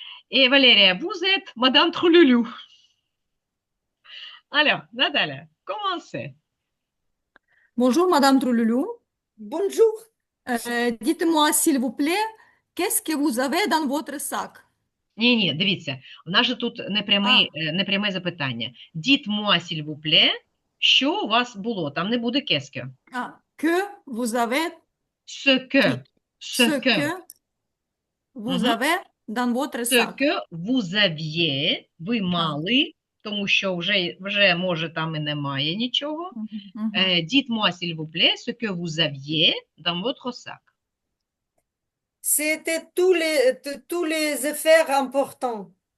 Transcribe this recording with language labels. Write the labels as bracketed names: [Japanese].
[French] Et Valéria, vous êtes Madame Trouloulou. Alors, Natalia, commencez. Bonjour, Madame Trouloulou. Bonjour. Dites-moi, s'il vous plaît, qu'est-ce que vous avez dans votre sac? [Ukrainian] Ні, дивіться, у нас же тут непряме запитання. [French] Dites-moi, s'il vous plaît, [Ukrainian] що у вас було? Там не буде qu'est-ce. [French] Que vous avez, Ce que vous avez dans votre Ce sac. que vous aviez, [Ukrainian] ви мали, тому що вже може там і немає нічого. [French] Dites-moi, s'il vous plaît, ce que vous aviez dans votre sac. C'était tous les affaires importants.